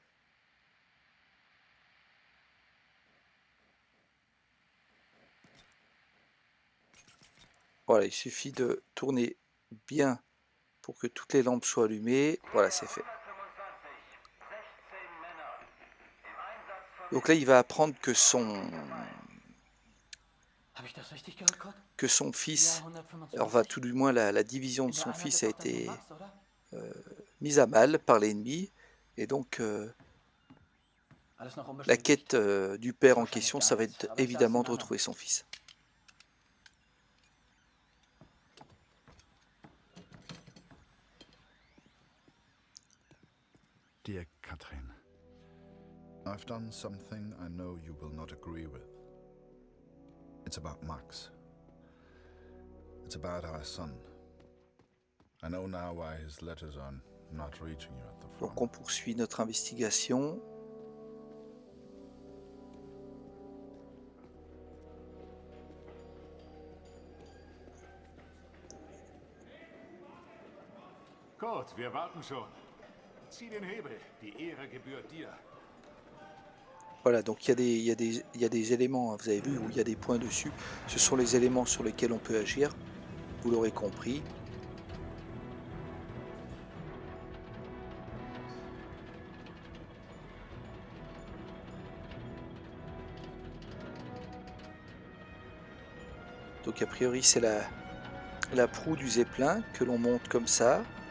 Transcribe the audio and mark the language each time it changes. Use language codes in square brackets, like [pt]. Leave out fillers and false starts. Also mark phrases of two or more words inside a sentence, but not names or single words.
[fr] Voilà, il suffit de tourner bien pour que toutes les lampes soient allumées. Voilà, c'est fait. Donc là, il va apprendre [de] Habe ich das richtig gehört, Kurt? [fr] que son [de] Ja, [fr] fils, enfin [de] 125. [fr] tout du moins la division de [de] In der [fr] son [de] Einheit [fr] fils [de] ist [fr] a [de] doch der Sohn [fr] été [de] Max, oder? [fr] mise à mal par l'ennemi. Et donc [de] Alles noch [fr] la [de] unbestätigt. [fr] quête du père [de] Ist [fr] en [de] wahrscheinlich [fr] question, [de] gar [fr] ça va [de] nichts, [fr] être [de] aber ich sag's [fr] évidemment [de] den [fr] de [de] anderen. [fr] retrouver son fils. [en] Dear Katrin, I've done something I know you will not agree with. It's about Max. It's about our son. I know now why his letters are not reaching you at the front. [fr] Donc on poursuit notre investigation. [de] Gut, wir warten schon. Zieh den Hebel, die Ehre gebührt dir. [fr] Voilà, donc il y a des éléments, hein, vous avez vu, où il y a des points dessus. Ce sont les éléments sur lesquels on peut agir. Vous l'aurez compris. Donc a priori c'est la proue du Zeppelin que l'on monte comme ça.